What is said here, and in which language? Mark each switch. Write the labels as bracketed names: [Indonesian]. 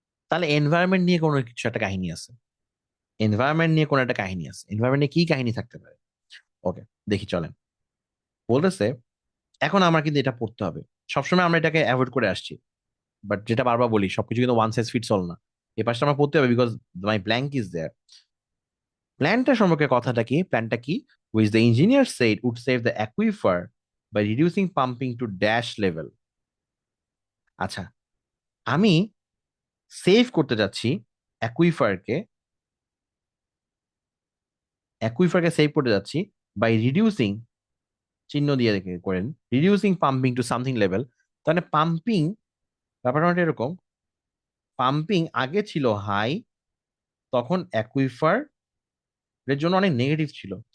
[Bangla] তাহলে এনভায়রনমেন্ট নিয়ে কোনো কিছু একটা কাহিনী আছে, এনভায়রনমেন্ট নিয়ে কোনো একটা কাহিনী আছে, এনভায়রনমেন্ট নিয়ে কি কাহিনী থাকতে পারে? ওকে, দেখি চলেন। বলতেছে এখন আমার কিন্তু এটা পড়তে হবে, সবসময় আমরা এটাকে অ্যাভয়েড করে আসছি, বাট যেটা বারবার বলি সবকিছু কিন্তু [English] one size fits all [Bangla] না। এই পাশটা আমরা পড়তে হবে [English] Because my blank is there. [Bangla] প্ল্যানটা সম্পর্কে কথাটা কি, প্ল্যানটা কি, [English] which the engineer said would save the aquifer by reducing pumping to dash level। [Bangla] আচ্ছা, আমি সেভ করতে যাচ্ছি অ্যাকুইফারকে, অ্যাকুইফারকে সেভ করতে যাচ্ছি বাই রিডিউসিং, চিহ্ন দিয়ে রেখে করেন, [English] Reducing pumping to something level. [Bangla] তাহলে পাম্পিং ব্যাপারটা অনেকটা এরকম, পাম্পিং আগে ছিল হাই, তখন অ্যাকুইফার এর জন্য অনেক নেগেটিভ ছিল।